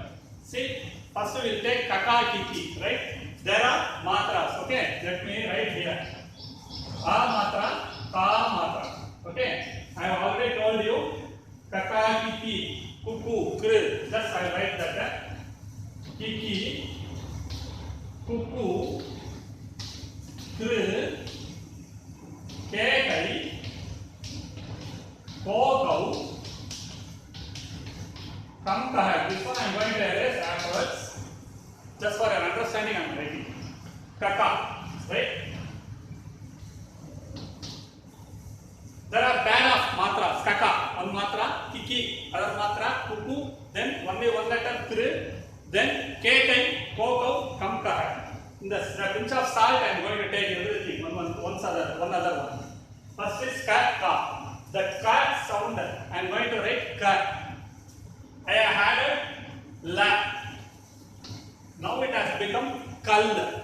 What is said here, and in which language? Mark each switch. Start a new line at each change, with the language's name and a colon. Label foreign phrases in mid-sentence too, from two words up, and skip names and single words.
English: See, first we will take
Hindi: kaka, kiki,
English: right? There are matras, okay? Let me write here. A matra, ka matra, okay? I have already told you
Hindi: kaka, kiki, kuku, kru.
English: Just I write that.
Hindi: Kiki, kuku, kru, ke, kai, ko, kau, kam, kaha.
English: This one I am going to erase afterwards. Just for your understanding I am writing. Kaka, right? There are band of matras. Kaka, one matra, kiki, other matra, kuku, then only one letter, kru, then
Hindi: ke, kai, ko, kau, kam, kaha.
English: In the pinch of salt I am going to take everything, one other one. First is ka. The ka sound I am going to write ka. I have added la. Now it has become kal.